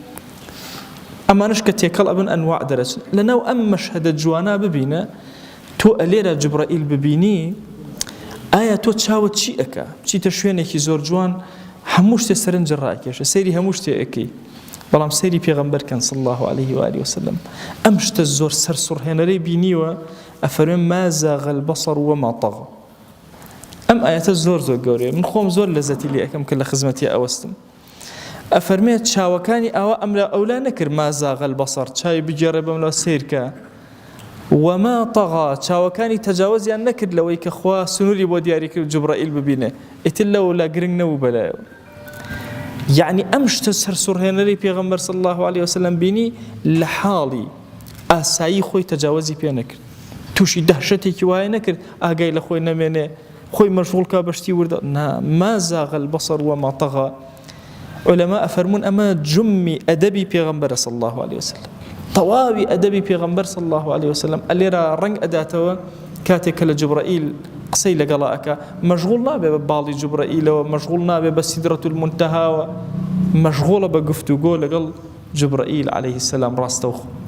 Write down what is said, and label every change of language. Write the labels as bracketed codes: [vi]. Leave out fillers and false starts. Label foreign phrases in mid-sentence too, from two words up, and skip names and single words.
[ckb] ئەمانش کە تێکەڵ ئەبن ئەنواع دەرەچن. لەناو ئەم مەشهەدە جوانە ببینە تۆ ئەلێرە جوبرائیل ببینی ئایا تۆ چاوت چی ئەکا؟ چیتە شوێنێکی زۆر جوان هەموو شتێ سەرنجە ڕاکێشە، سەیری هەموو شتێ ئەکەی، بەڵام سەیری پێغەمبەر کەن [ar] صلی الله عليه وآله وسلم. [ckb] ئەم شتە زۆر سەرسوڕهێنەرەی بینیوە ئەفەرمێ [ar] ما زاغ البصر وما طغى. [ckb] ئەم ئاەتە زۆر زۆر گەورەیە، من خۆم زۆر لەزەتی لێ ئەەکەم کە لە خزمەتی ئەوەستم. ئەفەرمێ چاوەکانی ئەوە ئەولا نەکرد [ar] ما زاغ البصر، [ckb] چاوی بگێڕێ بەملا سیرکە، [ar] وما طغى [ckb] چاوەکانی تەجاوزیان نەکرد لەوەی کە خوا سنووری بۆ دیاری کرد جوبرائیل ببینێ، ئیتر لەوە لا گرنگ نەبوو بەلایەوە. یعنی ئەم شتە سەرسوڕهێنەری پێغەمبەر [ar] صلی الله عليه وسلم [ckb] بینی لە حاڵی ئاسایی خۆی تەجاوزی پێ نەکرد، تووشی دەهشەتێکی وایە نەکرد ئاگای لە خۆی نەمێنێ، خۆی مەشغوڵ کا بەشتی وردە. [ar] ما زاغ البصر وما طغى. [ckb] علەما ئەفەرمون ئەمە جمی ئەدەبی پێغەمبەرە [ar] صلی الله عليه وسلم، [ckb] تەواوی ئەدەبی پێغەمبەر [ar] صلی الله عليه وسلم [ckb] ئەلێرە ڕەنگ ئەداتەوە کاتێک کە لە جوبرائیل قسەی لەگەڵا ئەکا مەشغوڵ نابێ بە باڵی جوبرائیلەوە، مەشغوڵ نابێ بە سیدرەة المنتهاوە، مەشغوڵە بە گفتوگۆ لەگەڵ جوبرائیل [ar] عليه السلام [ckb] ڕاستەوخۆ.